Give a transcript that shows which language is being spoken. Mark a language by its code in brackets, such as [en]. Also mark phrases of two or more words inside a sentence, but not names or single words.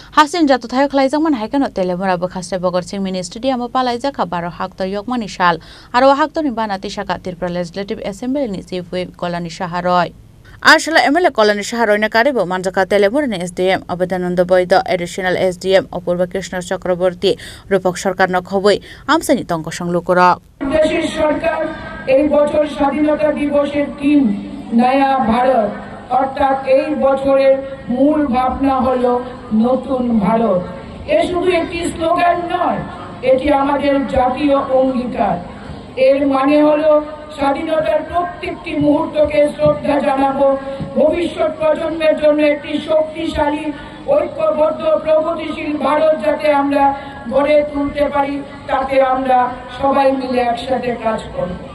[trp] Hasin jatuh thai khlaijangman haikano telemura bo khastai bogor chingmini stadium palaijaka 12 haktor yokmani sal aro haktor ni banati shaka Tripura Legislative Assembly ni [en] chief whip [trp] Kolani Shaharoi Arshala MLA Kolani Shaharoi na karibo manjaka telemura ni SDM Abedananda Boyda [en] additional SDM [trp] Apurva Krishna Chakraborty Rupak Sarkar na khoboi amsani tongko sanglukura [bn] দেশের সরকার এই বছর স্বাধীনতা দিবসের থিম নয়া ভারত অর্থাৎ এই বছরের মূল ভাবনা হলো নতুন ভারত এ শুধু একটি স্লোগান নয় এটি আমাদের জাতীয় অঙ্গীকার এর মানে হলো স্বাধীনতার প্রত্যেকটি মুহূর্তকে শ্রদ্ধা জানাবো ভবিষ্যৎ প্রজন্মের জন্য একটি শক্তিশালী ঐক্যবদ্ধ প্রগতিশীল ভারত যাতে আমরা গড়ে তুলতে পারি তাতে আমরা সবাই মিলে একসাথে কাজ করব